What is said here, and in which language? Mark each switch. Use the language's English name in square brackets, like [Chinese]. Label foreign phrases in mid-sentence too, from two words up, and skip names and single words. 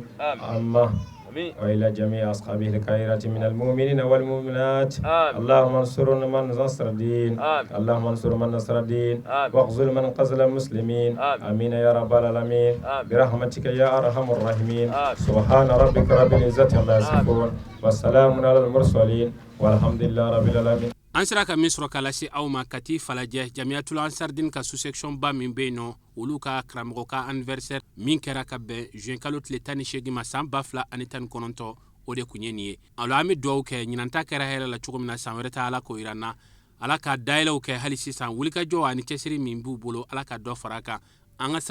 [Arabic] الله وإلى جميع أصحابه الخيرات من المؤمنين والمؤمنات اللهم انصر من نصر الدين اللهم انصر من نصر الدين واخذل من قتل المسلمين آمين يا رب العالمين برحمتك يا أرحم الراحمين سبحان ربك رب العزة عما يصفون والسلام على المرسلين والحمد لله رب العالمين. [Bambara] an sera ka min sɔrɔ k'a lase aw ma kati falajɛ jamiyatul ansardin ka sous-section ba min bɛ yen nɔ olu ka karamɔgɔ ka anniversaire min kɛra ka bɛn juin kalo tile 18 ma san 2019 o de kun ye nin ye alors an bɛ dugawu kɛ ɲinanta kɛra hɛrɛ la cogo min na san wɛrɛ ta ala k'o yira n na ala ka dayɛlɛw kɛ hali sisan wulikajɔ ani cɛsiri min b'u bolo ala ka dɔ fara a kan an ka